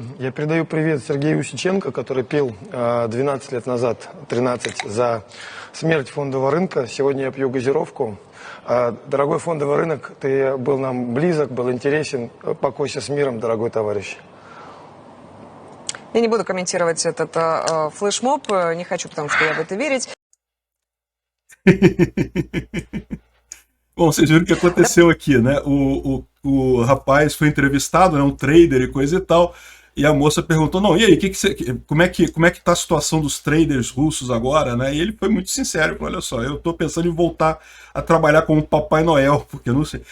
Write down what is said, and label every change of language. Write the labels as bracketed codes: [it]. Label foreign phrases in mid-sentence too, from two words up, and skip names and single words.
[ru] Я передаю привет Сергею Усиченко, который пел 12 лет назад, 13, за смерть фондового рынка. Сегодня я пью газировку. Дорогой фондовый рынок, ты был нам близок, был интересен. Покойся с миром, дорогой товарищ. Я не буду комментировать этот флешмоб, не хочу, потому что я в это верить. [pt] Bom, vocês viram o que aconteceu aqui, né? O rapaz foi entrevistado, né? Um trader e coisa e tal, e a moça perguntou, não, e aí, como é que tá a situação dos traders russos agora, né? E ele foi muito sincero, falou, olha só, eu tô pensando em voltar a trabalhar como Papai Noel, porque eu não sei.